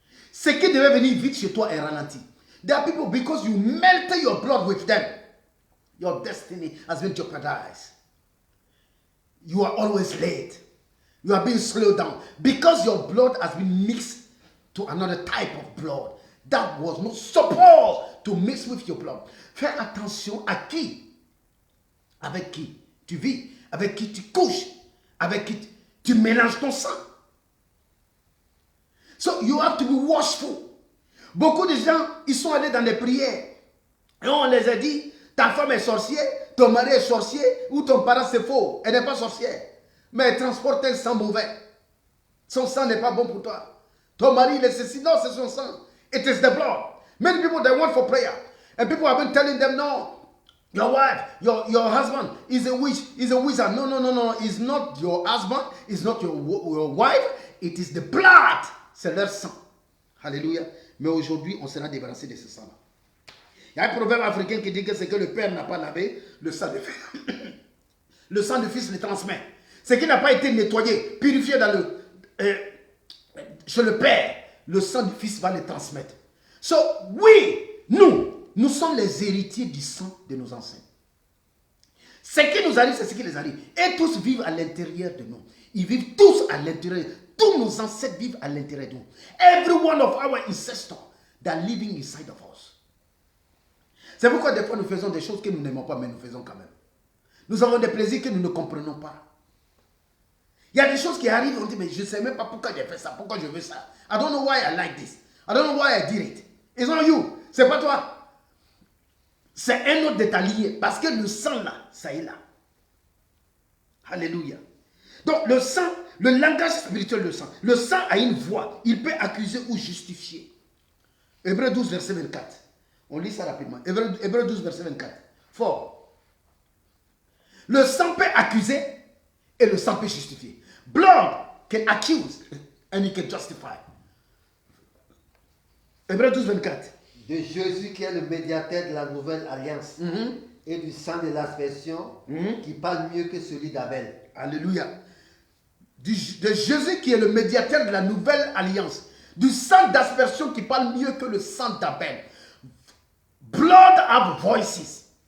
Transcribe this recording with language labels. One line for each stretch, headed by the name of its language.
French: Ce qui devait venir vite chez toi est ralenti.
English: There are people, because you melted your blood with them, your destiny has been jeopardized. You are always late. You are being slowed down because your blood has been mixed to another type of blood that was not supposed to mix with your blood.
French: Fais attention à qui, avec qui tu vis, avec qui tu couches, avec qui tu mélanges ton sang.
English: So you have to be watchful.
French: Beaucoup de gens, ils sont allés dans des prières et on les a dit, ta femme est sorcière, ton mari est sorcier ou ton parent c'est faux, elle n'est pas sorcière. Mais elle transporte un sang mauvais. Son sang n'est pas bon pour toi. Ton mari, il est ceci, non, c'est son sang.
English: It is the blood. Many people, they want for prayer. And people have been telling them, no, your wife, your husband is a witch, is a wizard. No, no, no, no. It's not your husband, it's not your wife, it is the blood.
French: C'est leur sang. Alléluia. Mais aujourd'hui, on sera débarrassé de ce sang-là. Il y a un proverbe africain qui dit que c'est que le père n'a pas lavé, le sang de fils. Le sang du fils le transmet. Ce qui n'a pas été nettoyé, purifié dans chez le père, le sang du fils va le transmettre. So, oui, nous sommes les héritiers du sang de nos ancêtres. Ce qui nous arrive, c'est ce qui les arrive. Et tous vivent à l'intérieur de nous. Ils vivent tous à l'intérieur. Tous nos ancêtres vivent à l'intérieur de nous.
English: Every one of our ancestors that are living inside of us.
French: C'est pourquoi des fois nous faisons des choses que nous n'aimons pas, mais nous faisons quand même. Nous avons des plaisirs que nous ne comprenons pas. Il y a des choses qui arrivent, on dit, mais je ne sais même pas pourquoi j'ai fait ça, pourquoi je veux ça.
English: I don't know why I like this. I don't know why I did it. It's not you.
French: C'est pas toi. C'est un autre de ta lignée. Parce que le sang là, ça est là. Alléluia. Donc le sang, le langage spirituel du sang. Le sang a une voix. Il peut accuser ou justifier. Hébreux 12, verset 24. On lit ça rapidement. Hébreux 12, verset 24. Fort. Le sang peut accuser et le sang peut justifier.
English: Blood can accuse and it can justify.
French: Hébreux 12, 24. De Jésus qui est le médiateur de la nouvelle alliance et du sang de l'aspersion qui parle mieux que celui d'Abel. Alléluia. De Jésus qui est le médiateur de la nouvelle alliance. Du sang d'aspersion qui parle mieux que le sang d'Abel.
English: Blood have voices.